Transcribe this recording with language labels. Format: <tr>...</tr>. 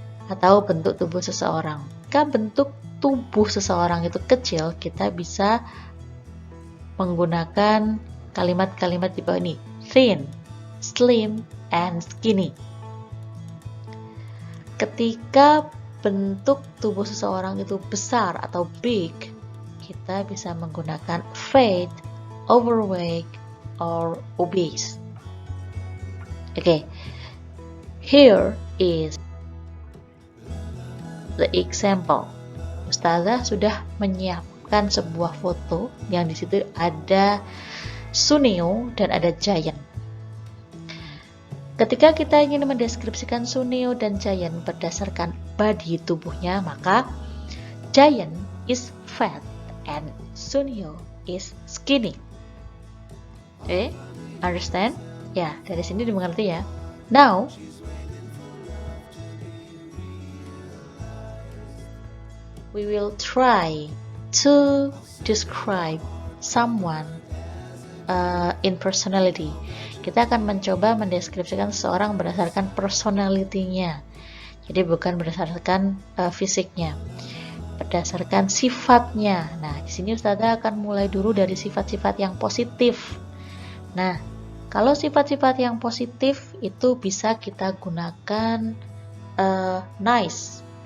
<id>Atau bentuk tubuh seseorang. Jika bentuk tubuh seseorang itu kecil, kita bisa menggunakan kalimat-kalimat di bawah ini: thin, slim, and skinny. Ketika bentuk tubuh seseorang itu besar atau big, kita bisa menggunakan fat, overweight, or obese.</id> <en>Okay, here is the example.</en> <id>Ustazah sudah menyiapkan sebuah foto yang di situ ada Suneo dan ada Giant. Ketika kita ingin mendeskripsikan Suneo dan Giant berdasarkan body tubuhnya, maka</id> <en>Giant is fat and Suneo is skinny. Okay, understand?</en> <id>Ya, dari sini dimengerti ya.</id> <en>Now, we will try to describe someone in personality.</en> <id>Kita akan mencoba mendeskripsikan seseorang berdasarkan personality-nya. Jadi bukan berdasarkan fisiknya, berdasarkan sifatnya. Nah, di sini Ustazah akan mulai dulu dari sifat-sifat yang positif. Nah, kalau sifat-sifat yang positif itu bisa kita gunakan nice.</id>